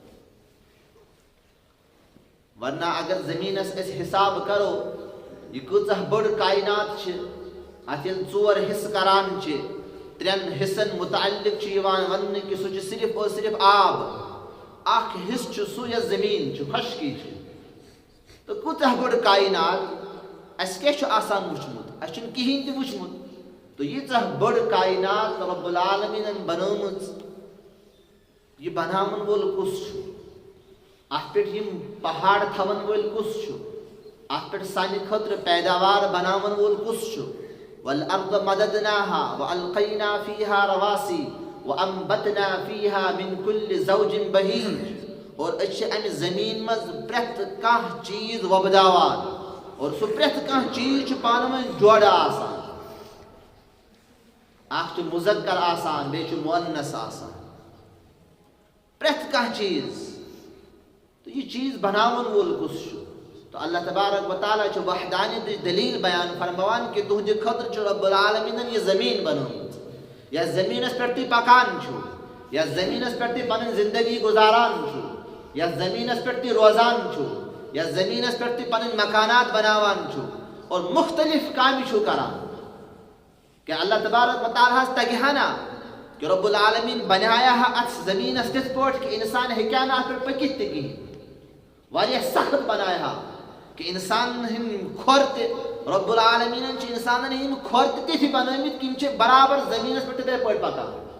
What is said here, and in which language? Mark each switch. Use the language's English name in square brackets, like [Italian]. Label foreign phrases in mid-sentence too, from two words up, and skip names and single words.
[Kashmiri] ورنہ اگر زمیٖنس أسۍ حساب کرو یہِ کۭژاہ بٔڑ کائنات چھِ، اتھ ییٚلہِ ژور حصہٕ کران چھِ، ترٛٮ۪ن حصن متعلق چھُ یِوان وننہٕ کہِ سُہ چھُ صرف اور صرف آب، اکھ حصہٕ چھُ سُہ یۄس زمیٖن چھِ، خۄشکی چھِ، تو کوتاہ بڑ کائنات اس کیا چھُ آسان وٕچھمُت اَسہِ چھُنہٕ کِہیٖنۍ تہِ وٕچھمُت تو ییٖژاہ بٔڑ کائنات رب العالمیٖنن بنٲومٕژ یہِ بناون وول کُس چھُ اتھ پٮ۪ٹھ یِم پہاڑ تھاون وٲلۍ کُس چھُ اتھ پٮ۪ٹھ سانہِ خٲطرٕ پیداوار بناون وول کُس چھُ [Arabic] والارض مددناها والقينا فيها رواسي وانبتنا فيها من كل زوج بهيج [Kashmiri] اور أسۍ چھِ امہِ زٔمیٖن منٛز پرٛٮ۪تھ کانٛہہ چیٖز وۄبداوان اور سُہ پرٛٮ۪تھ کانٛہہ چیٖز چھُ پانہٕ ؤنۍ جوڑٕ آسان اکھ چھُ مُذکر آسان بیٚیہِ چھُ مؤنث آسان پرٛٮ۪تھ کانٛہہ چیٖز تو یہ چیز بناون وول کس چھُ تو اللہ تبارک و تعالیٰ چھُ وحدانیتٕچ دلیل بیان فرماوان کہ تہنٛدِ خٲطرٕ چھُ رب العالمیٖنن یہِ زٔمیٖن بنٲومٕژ یتھ زٔمیٖنس پٮ۪ٹھ تُہۍ پکان چھُو یتھ زٔمیٖنس پٮ۪ٹھ تُہۍ پنٕنۍ زندگی گُزاران چھُو یتھ زٔمیٖنس پٮ۪ٹھ تُہۍ روزان چھُو یتھ زٔمیٖنس پٮ۪ٹھ تُہۍ پنٕنۍ مکانات بناوان چھُو اور مختلف کامہِ چھُو کران کہ اللہ تبارک و تعالیٰ ہس تگہِ ہا نا کہ رب العالمیٖن بنایا ہا اتھ زٔمیٖنس تِتھ پٲٹھۍ کہ انسان ہیٚکہِ نہٕ اتھ پٮ۪ٹھ پٔکِتھ تہِ کِہیٖنۍ واریاہ سخت بنایا ہا کہ انسان ہٕنٛدۍ کھۄر تہِ رب العالمیٖنن چھِ انسانن ہٕنٛدۍ کھۄر تہِ تِتھۍ بنٲومٕتۍ کہ یِم چھِ برابر زٔمیٖنس پٮ۪ٹھ تِتھٕے پٲٹھۍ پکان